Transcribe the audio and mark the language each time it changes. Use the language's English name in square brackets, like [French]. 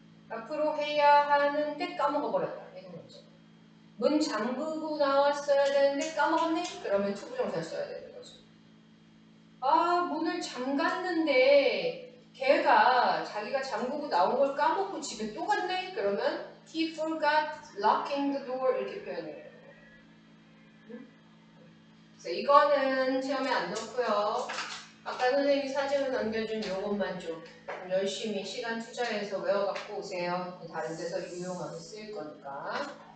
[Korean] 앞으로 해야 하는데 까먹어버렸다. 이런 거죠. 문 잠그고 나왔어야 되는데 까먹었네? 그러면 투부정사 써야 되는 거죠. 문을 잠갔는데 걔가 자기가 잠그고 나온 걸 까먹고 집에 또 갔네? 그러면 [English] he forgot locking the door [Korean] 이렇게 표현해요. 그래서 이거는 시험에 안 넣고요. 아까 선생님이 사진을 남겨준 요것만 좀 열심히 시간 투자해서 외워갖고 오세요. 다른 데서 유용하게 쓰일 거니까.